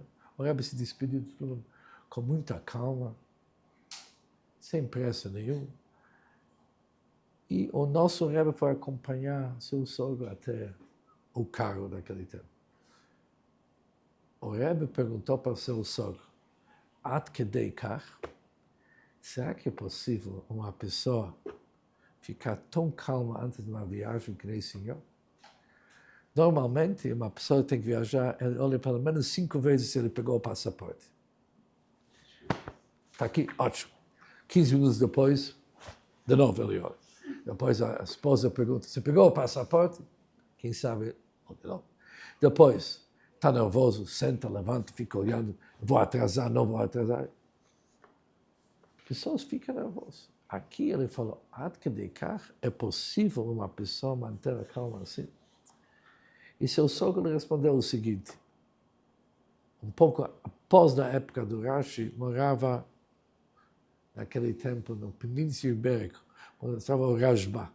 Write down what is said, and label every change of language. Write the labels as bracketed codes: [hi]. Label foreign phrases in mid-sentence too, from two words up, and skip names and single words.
[pt] O Rebbe se despediu de tudo com muita calma, sem pressa nenhuma. E o nosso Rebbe foi acompanhar seu sogro até o carro daquele tempo. O Rebbe perguntou para seu sogro, [he] עד כדי כך, [pt] será que é possível uma pessoa ficar tão calma antes de uma viagem que nem o senhor? Normalmente, uma pessoa tem que viajar, ele olha pelo menos 5 vezes se ele pegou o passaporte. Está aqui, ótimo. 15 minutos depois, de novo ele olha. Depois a esposa pergunta, você pegou o passaporte? Quem sabe, não. Depois, está nervoso, senta, levanta, fica olhando, vou atrasar, não vou atrasar. Pessoas ficam nervosas. Aqui ele falou, [he] עד כדי כך, [pt] é possível uma pessoa manter a calma assim? E seu sogro lhe respondeu o seguinte, um pouco após a época do Rashi, morava naquele tempo no Península Ibérica, onde estava o Rashba.